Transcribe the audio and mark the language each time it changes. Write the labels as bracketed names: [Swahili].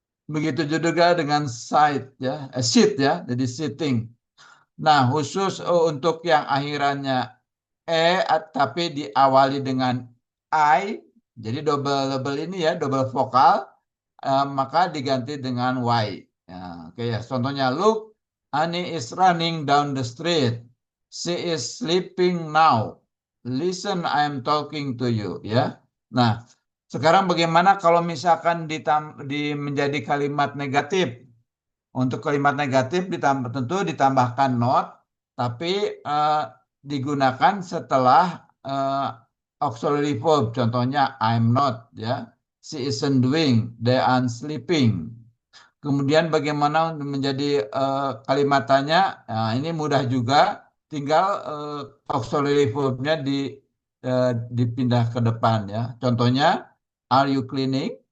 [Indonesian] Begitu juga dengan sit ya, sit ya, jadi sitting. Nah, khusus untuk yang akhirannya tapi diawali dengan I, jadi double ini ya, double vokal, maka diganti dengan y. Ya, oke ya, contohnya [English] look, Annie is running down the street. She is sleeping now. Listen, I am talking to you. [Indonesian] Ya. Nah, sekarang bagaimana kalau misalkan menjadi kalimat negatif? Untuk kalimat negatif tentu ditambahkan not, tapi digunakan setelah auxiliary verb. Contohnya [English] I'm not, [Indonesian] ya. [English] She isn't doing, they aren't sleeping. [Indonesian] Kemudian bagaimana menjadi kalimatannya? Nah, ini mudah juga, tinggal auxiliary verb-nya dipindah ke depan ya. Contohnya, [English] are you cleaning?